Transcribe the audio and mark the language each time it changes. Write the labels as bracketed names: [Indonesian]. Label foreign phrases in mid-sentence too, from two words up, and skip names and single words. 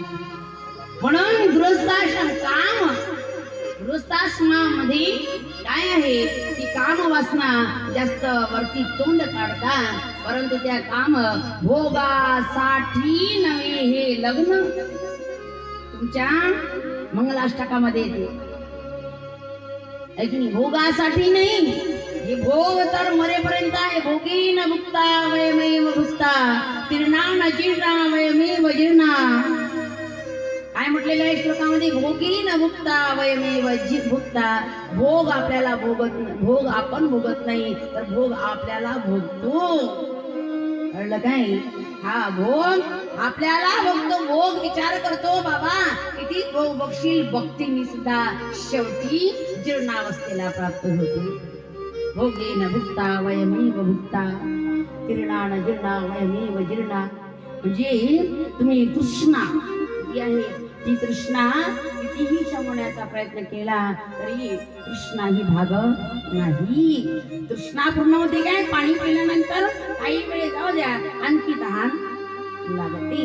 [Marathi] म्हणून गृहस्थाश्रमामध्ये काय आहे की काम वासना जास्त वरती तोंड काढतात, परंतु त्या काम भोगासाठी नव्हे. हे लग्न तुमच्या मंगलाष्टकामध्ये येते ऐकणी, भोगासाठी नाही. हे भोग तर मरेपर्यंत आहे. [Sanskrit] भोगी न भुक्ता वयमेव भुक्ता तीर्णा न जीर्णा वयमेव जीर्णा. [Marathi] काय म्हटलेलं आहे श्लोकामध्ये? [Sanskrit] भोगी न भुक्ता वयमेव भुक्ता. [Marathi] भोग आपल्याला भोग आपण भोगत नाही, तर भोग आपल्याला भोगतो. कळलं काय? हा भोग आपल्याला भोगतो. भोग विचार करतो बाबा किती भोग बघशील, भक्तीने सुद्धा शेवटी जीर्णावस्थेला प्राप्त होतो. [Sanskrit] भोगी न भुक्ता वयमेव भुक्ता तीर्णा न जीर्णा वयमेव जीर्णा. [Marathi] म्हणजे तुम्ही तृष्णा जी आहे ती तृष्णा कितीही शमवण्याचा प्रयत्न केला तरी तृष्णा ही भागत नाही. तृष्णा पूर्ण होते काय? पाणी पिल्यानंतर काही वेळ जाऊ द्या आणखी तहान लागते.